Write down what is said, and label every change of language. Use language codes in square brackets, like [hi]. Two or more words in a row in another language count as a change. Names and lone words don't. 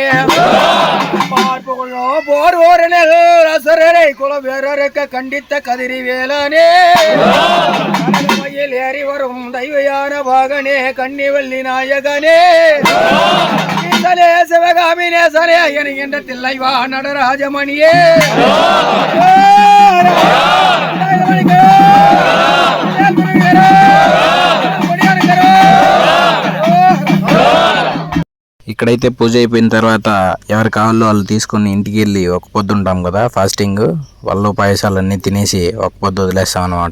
[ta] பார்ப்புகழும் போர் ஓரனில் அசுரரை குலவேரருக்க கண்டித்த கதிரி வேலனே. ஏறி வரும் தெய்வயான பாகனே கன்னிவல்லி நாயகனே. சிவகாமி நேசனே என்கின்ற தில்லைவா நடராஜமணியே. [te] ఇక్కడైతే పూజ అయిపోయిన తర్వాత ఎవరు కావాలో వాళ్ళు తీసుకొని ఇంటికి వెళ్ళి ఒక పొద్దు ఉంటాం కదా, ఫాస్టింగ్, వాళ్ళు పాయసాలన్నీ తినేసి ఒక పొద్దు వదిలేస్తాం అనమాట.